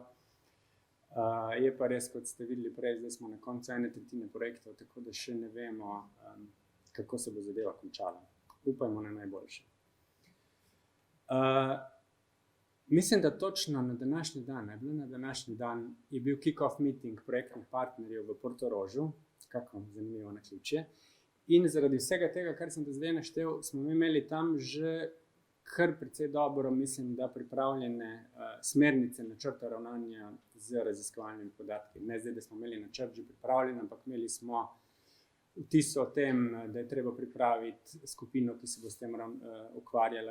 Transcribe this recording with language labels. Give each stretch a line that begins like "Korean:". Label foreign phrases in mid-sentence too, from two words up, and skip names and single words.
Slovenian: Je pa res, kot ste videli prej, zdaj smo na koncu 1/3 projektov, tako da še ne vemo, kako se bo zadeva končala. Upajmo na najboljše. Mislim, da točno na današnji dan je bil
English: kick-off meeting
Slovenian: projektnih partnerjev v Portorožu, kako zanimivo naključje. In zaradi vsega tega, kar sem do zdaj naštel, smo imeli tam že kar precej dobro, mislim, da pripravljene smernice načrta ravnanja z raziskovalnimi podatki. Ne zdaj, da smo imeli načrt že pripravljen, ampak imeli smo vtis o tem, da je treba pripraviti skupino, ki se bo s tem ukvarjala.